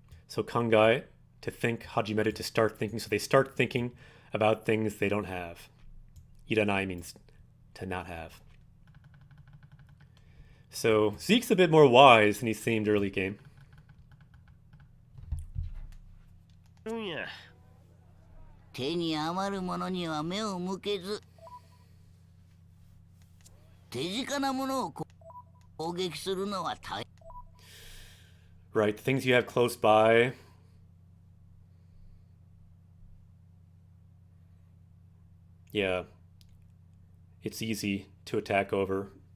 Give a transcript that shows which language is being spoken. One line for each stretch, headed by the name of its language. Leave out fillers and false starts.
English: So kangai, to think, hajimeru, to start thinking. So they start thinking about things they don't have. Iranai means to not have. So Zeke's a bit more wise than he seemed early game.
Japanese: うんや。手に余るものには目を向けず、手近なものを攻撃するのは大変。
English: Right, the things you have close by. Yeah, it's easy to attack over.